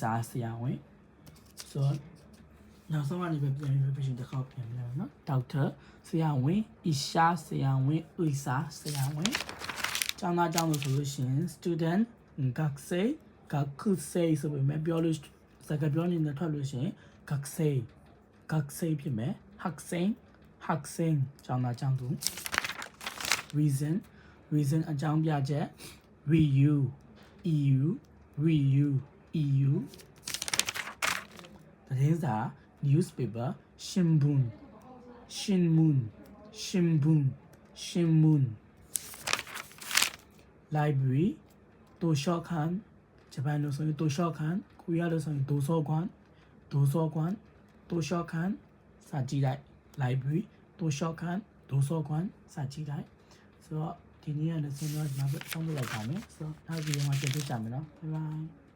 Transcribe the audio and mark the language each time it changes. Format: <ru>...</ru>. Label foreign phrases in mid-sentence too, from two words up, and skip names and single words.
<my>စာဆရာဝန်ဆိုတော့နောက်ဆုံးကနေပဲပြန်ပြီးပြင်တစ်ခေါက်ပြန်ပြရနော်ဒေါက်တာဆရာဝန်အီရှာဆရာဝန်ဥိစာဆရာဝန်ကျောင်းသားကျောင်းသူဆိုလို့ရှိရင် student 学生ဆိုပေမဲ့ပြောလို့စကားပြောနေတဲ့ထွက်လို့ရှိရင်学生ဖြစ်မယ်학생ကျောင်းသားကျောင်းသူ reason အကြောင်းပြချက် EU သတင်းစာ newspaper 新聞 library 図書館ဂျပန်လိုဆိုရင်図書館ကိုရီးယားလိုဆိုရင်圖書館 စာကြည့်လိုက် library 圖書館စာကြည့်လိုက်ဆိုတော့ဒီနေ့ကလည်းဆုံးတော့ဒီမှာပဲအဆုံးလုပ်လိုက်ပါမယ်ဆိုတော့နောက်ဗီဒီယိုမှာပြန်တွေ့ကြမယ်နော်</my> <en>bye bye</en>